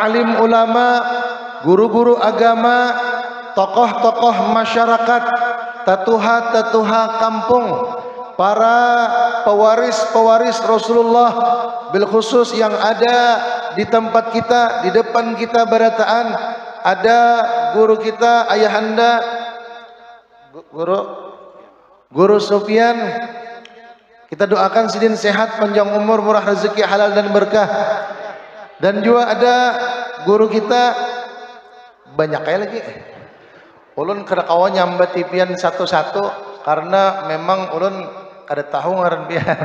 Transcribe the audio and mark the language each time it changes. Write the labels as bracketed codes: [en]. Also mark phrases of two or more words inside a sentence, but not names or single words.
[id] alim ulama, guru-guru agama, tokoh-tokoh masyarakat, tatuha kampung, para pewaris Rasulullah, [ar] bil khusus [id] yang ada di tempat kita, di depan kita berataan, ada guru kita ayahanda Guru Sufyan. Kita doakan sidin sehat, panjang umur, murah rezeki, halal dan berkah. Dan juga ada guru kita banyak kayak lagi. [bjn] Ulun kada kawan nyambat tipian satu-satu karena memang ulun kada tahu ngaran pian.